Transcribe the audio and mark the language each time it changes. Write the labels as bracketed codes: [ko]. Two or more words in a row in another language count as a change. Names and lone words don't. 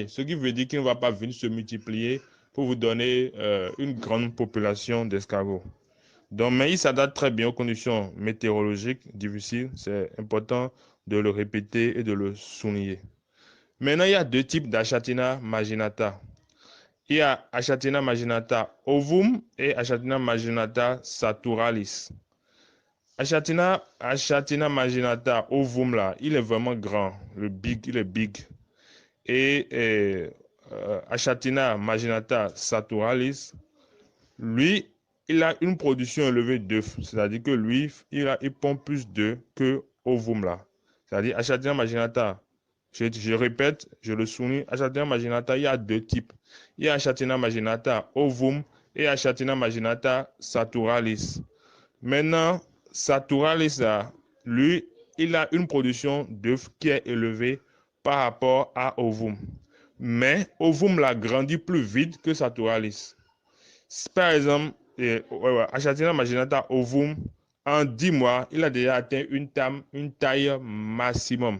[fr] Ce qui veut dire qu'il ne va pas venir se multiplier pour vous donner une grande population d'escargots. Donc, mais il s'adapte très bien aux conditions météorologiques difficiles. C'est important de le répéter et de le souligner. Maintenant, il y a deux types d'Achatina marginata. Il y a Achatina marginata ovum et Achatina marginata saturalis. Achatina marginata ovum là, il est vraiment grand. Il est big. Et Achatina marginata saturalis, lui, il a une production élevée d'œufs. C'est-à-dire que lui, il pond plus d'œufs que ovum là. C'est-à-dire Achatina marginata. Je répète, je le souligne, Achatina marginata, il y a deux types. Il y a Achatina marginata ovum et Achatina marginata saturalis. Maintenant, Saturalis, lui, il a une production d'œufs qui est élevée par rapport à Ovum. Mais Ovum l'a grandi plus vite que Saturalis. Par exemple, Achatina marginata Ovum, en 10 mois, il a déjà atteint une taille maximum.